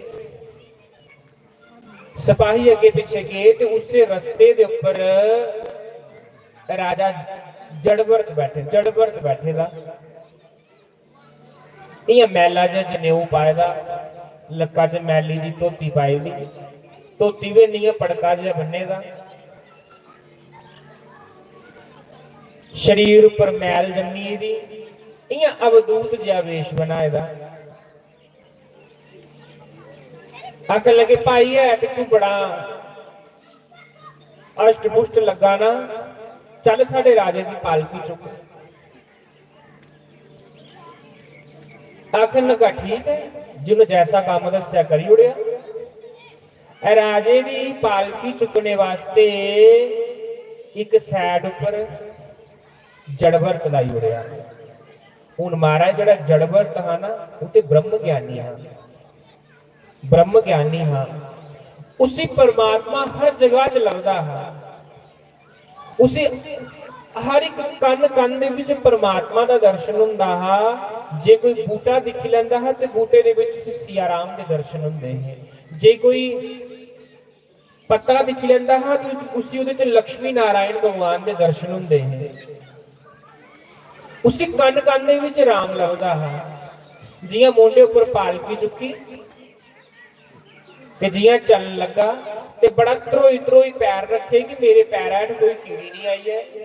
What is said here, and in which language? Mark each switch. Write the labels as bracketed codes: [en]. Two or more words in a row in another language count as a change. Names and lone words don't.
[doi] सिपाही अगे पिछे गए ते उसे रस्ते दे उपर राजा जड़वर्त बैठे दा, इयां मैला जिहा जनेऊ पाए दा, लक्का च मैली जी धोती पाई दी, धोती भी नहीं पड़का जिहा बन्ने दा, शरीर उपर मैल जमी दी, इयां अवधूत जिहा वेश बनाए दा। आखन लगे भाई है कि तू बड़ा अष्ट पुष्ट लगा ना, चल साडे राजे की पालकी चुक। आखन लगा ठीक है, जिन्होंने जैसा काम दस्या करी उड़िया। राजे की पालकी चुकने वास्ते एक सैड उपर जड़वर्त लाई उड़िया। हुण महाराज जिहड़ा जड़वर्त हा ना वो तो ब्रह्म ज्ञानी हा, ब्रह्म ज्ञानी हा, उसी परमात्मा हर जगह च लभदा हा, उसी हर एक कन कन दे विच परमात्मा दा दर्शन हुंदा हा। जे कोई बूटा दिख लैंदा है तो बूटे दे विच सिया राम दे दर्शन हुंदे हैं। जे कोई पत्ता दिख लैंदा है तो उसी उहदे च लक्ष्मी नारायण भगवान दे दर्शन हुंदे हैं। उसी कन कन दे विच राम लभदा है। जियां मोढे उपर पालकी चुकी ते जियां चल लगा ते बड़ा त्रोई त्रोई पैर रखे कि मेरे पैर हेठ कोई कीड़ी नहीं आई है।